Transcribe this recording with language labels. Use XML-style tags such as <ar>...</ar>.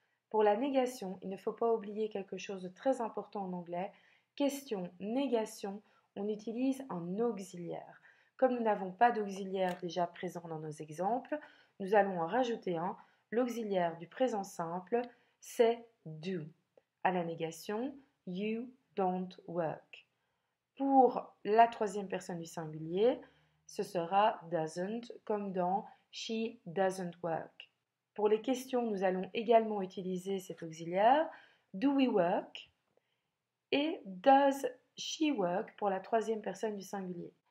<fr>Pour la négation, il ne faut pas oublier quelque chose de très important en anglais. Question, négation, on utilise un auxiliaire. Comme nous n'avons pas d'auxiliaire déjà présent dans nos exemples, nous allons en rajouter un. L'auxiliaire du présent simple, c'est do. À la négation,</fr> <en>you don't work.</en> <fr>Pour la troisième personne du singulier, ce sera doesn't, comme dans</fr> <en>she doesn't work.</en> <fr>Pour les questions, nous allons également utiliser cet auxiliaire</fr> <en>do we work</en> <fr>et</fr> <en>does she work</en> <fr>pour la troisième personne du singulier.</fr>